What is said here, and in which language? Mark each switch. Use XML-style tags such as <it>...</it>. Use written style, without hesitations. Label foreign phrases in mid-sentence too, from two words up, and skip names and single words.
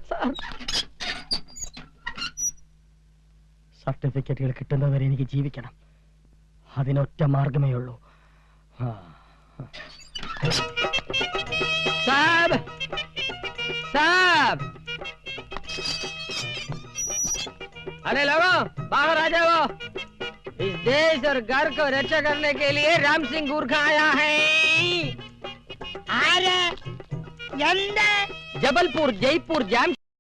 <ml>സർട്ടിഫിക്കറ്റുകൾ കിട്ടുന്നവരെ എനിക്ക് ജീവിക്കണം. അതിനൊറ്റ മാർഗമേ ഉള്ളൂ. സാബ് സാബ്,</ml> <hi>अरे लोगों, बाहर आ जाओ. इस देश और घर को रक्षा करने के लिए राम सिंह गुरखा आया है. जबलपुर, जयपुर, जाम</hi>